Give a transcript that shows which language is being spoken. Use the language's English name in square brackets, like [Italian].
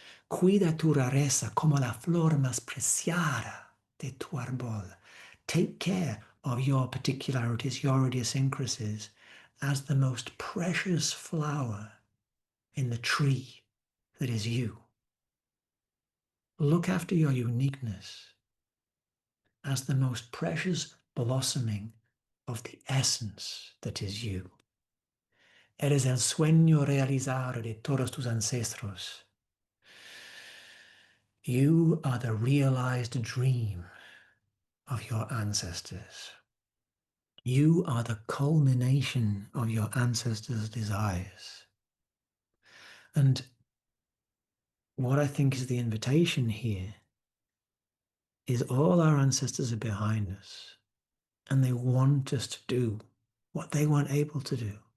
[Spanish] Cuida tu rareza como la flor más preciada de tu árbol. [English] Take care of your particularities, your idiosyncrasies, as the most precious flower in the tree that is you. Look after your uniqueness as the most precious blossoming of the essence that is you. [Spanish] Eres el sueño realizado de todos tus ancestros. [English] You are the realized dream of your ancestors. You are the culmination of your ancestors' desires. And what I think is the invitation here is all our ancestors are behind us, and they want us to do what they weren't able to do.